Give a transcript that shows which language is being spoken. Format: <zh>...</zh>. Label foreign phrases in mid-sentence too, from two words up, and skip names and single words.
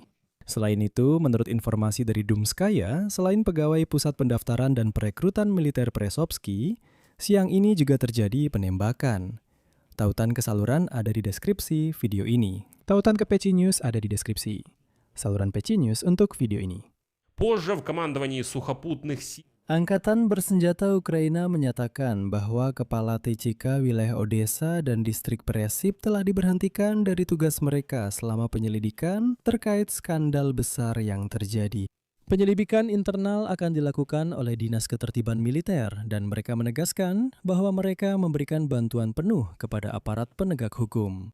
<id>Selain itu, menurut informasi dari Dumskaya, selain pegawai Pusat Pendaftaran dan Perekrutan Militer Peresovsky, siang ini juga terjadi penembakan. Tautan ke saluran ada di deskripsi video ini. Tautan ke PC News ada di deskripsi. Saluran PC News untuk video ini.</id> <ru>Позже в командовании сухопутных сил</ru> <id>Angkatan Bersenjata Ukraina menyatakan bahwa Kepala TCK wilayah Odessa dan distrik Presip telah diberhentikan dari tugas mereka selama penyelidikan terkait skandal besar yang terjadi. Penyelidikan internal akan dilakukan oleh Dinas Ketertiban Militer dan mereka menegaskan bahwa mereka memberikan bantuan penuh kepada aparat penegak hukum.</id>